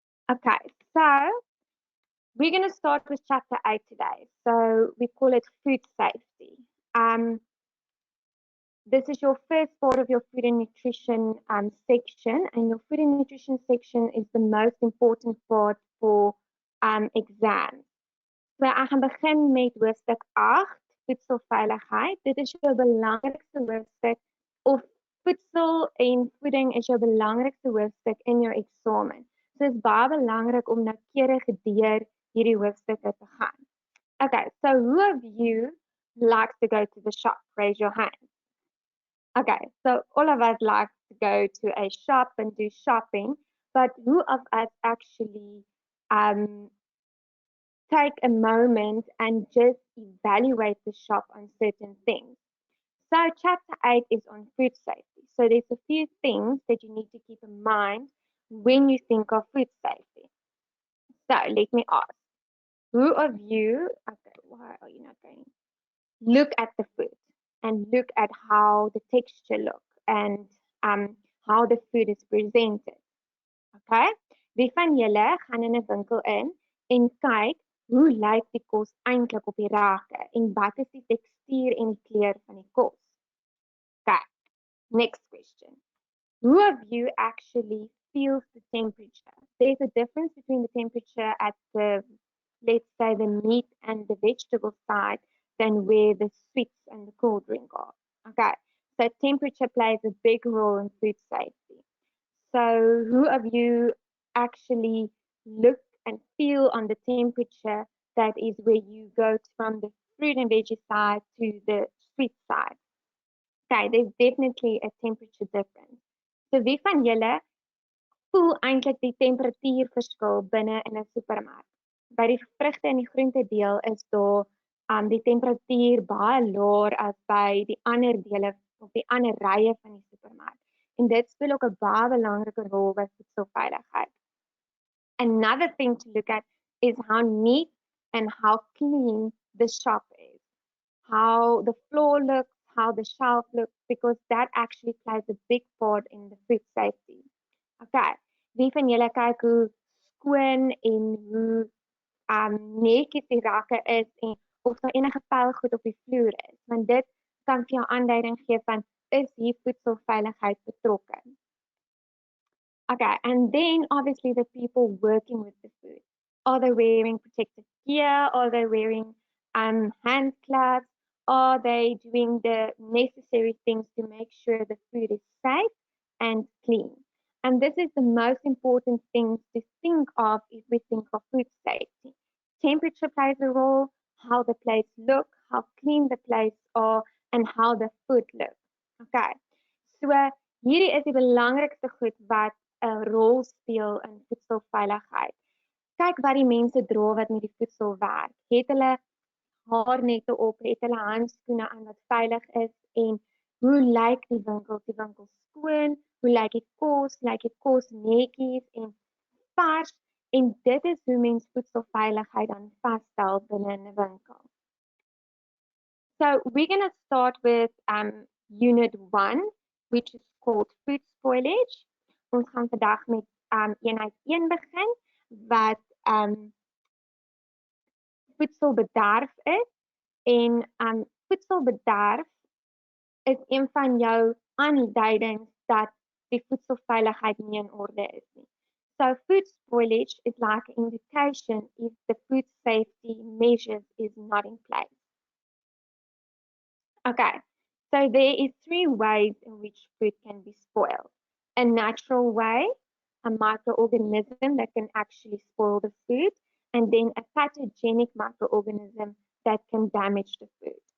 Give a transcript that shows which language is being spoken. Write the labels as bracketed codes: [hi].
[en] Okay, so we're going to start with chapter 8 today. So we call it food safety. This is your first part of your food and nutrition section, and your food and nutrition section is the most important part for exams. [af] So ek gaan begin met hoofstuk 8, voedselveiligheid. Dit is jou belangrikste hoofstuk, of voedsel en voeding is jou belangrikste hoofstuk in jou eksamen. So dit is baie belangrik om noukeurig deur hierdie hoofstukke te gaan. [en] Okay, so who of you likes to go to the shop? Raise your hand. Okay, so all of us like to go to a shop and do shopping, but who of us actually take a moment and just evaluate the shop on certain things? So chapter 8 is on food safety. So there's a few things that you need to keep in mind when you think of food safety. So let me ask, who of you, okay, why are you not going? Look at the food and look at how the texture looks and how the food is presented. Okay? [af] Wie van julle gaan in 'n winkel in en kyk hoe lyk die kos eintlik op die rakke en wat is die tekstuur en die kleur van die kos? [en] Okay. Next question. Who of you actually feels the temperature? There's a difference between the temperature at the, let's say, the meat and the vegetable side than where the sweets and the cold drink are. Okay, So temperature plays a big role in food safety. So who of you actually look and feel on the temperature that is where you go from the fruit and veggie side to the sweet side? Okay, there's definitely a temperature difference. [af] So wie van julle voel eintlik die temperatuurverskil binne in 'n supermark? By die vrugte en die groente deel is daar die temperatuur baie laer as by die ander dele of die ander rye van die supermark. En dit speel ook 'n baie belangrike rol by voedselveiligheid. [en] Another thing to look at is how neat and how clean the shop is, how the floor looks, how the shelf looks, because that actually plays a big part in the food safety. [af] Okay, wie van julle kyk hoe skoon en hoe netjies die rakke is en of daar enige vuilgoed op die vloer is, want dit kan vir jou aanduiding gee van is hier voedselveiligheid betrokke. [en] Okay, and then obviously the people working with the food. Are they wearing protective gear? Are they wearing hand gloves? Are they doing the necessary things to make sure the food is safe and clean? And this is the most important thing to think of if we think of food safety. Temperature plays a role, how the plates look, how clean the plates are, and how the food looks. [af] Okay, so hierdie is die belangrikste goed wat 'n rol speel in voedselveiligheid. Kyk wat die mense dra wat met die voedsel werk. Het hulle haarnette op, het hulle handskoene aan wat veilig is en hoe lyk die winkel? Is die winkel skoon? Hoe lyk die kos netjies en vars? En dit is hoe mens voedselveiligheid dan vasstel binne 'n winkel. [en] So we're going to start with unit 1, which is called food spoilage. [af] Ons gaan vandag met eenheid 1 begin wat voedselbederf is en voedselbederf is een van jou aanduidings dat die voedselveiligheid nie in orde is nie. [en] So food spoilage is like an indication if the food safety measures is not in place. Okay, so there is 3 ways in which food can be spoiled. A natural way, a microorganism that can actually spoil the food, and then a pathogenic microorganism that can damage the food.